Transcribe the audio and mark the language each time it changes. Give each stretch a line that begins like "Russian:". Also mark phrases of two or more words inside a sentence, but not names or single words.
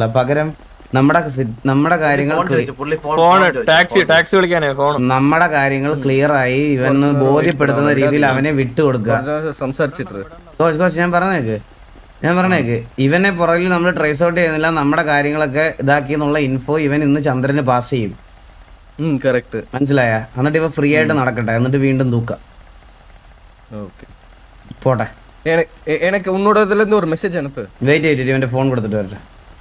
Malayalam: പകരം നമ്മുടെ കാര്യങ്ങൾ നമ്മുടെ കാര്യങ്ങൾ ക്ലിയർ ആയി ഇവന്ന് ബോധ്യപ്പെടുത്തുന്ന രീതിയിൽ അവനെ വിട്ടുകൊടുക്കുക. സംസാരിച്ചിട്ട് കോച്ച് ഞാൻ പറഞ്ഞേക്ക് ഇവനെ പുറകിൽ നമ്മൾ
English: trace out
Malayalam: ചെയ്യുന്നില്ല. നമ്മുടെ കാര്യങ്ങളൊക്കെ ഇതാക്കി എന്നുള്ള ഇൻഫോ ഇവൻ ഇന്ന് ചന്ദ്രന് പാസ് ചെയ്യും. മനസ്സിലായ? എന്നിട്ട് ഇവ ഫ്രീ ആയിട്ട് നടക്കട്ടെ, എന്നിട്ട് വീണ്ടും തൂക്കാം. പോട്ടെ.
Tamil: எனக்கு உன்னோட இதுல இருந்து ஒரு மெசேஜ் அனுப்பு.
Malayalam: വെയിറ്റ് ചെയ്തിട്ട് ഇവന്റെ ഫോൺ കൊടുത്തിട്ട് വരട്ടെ.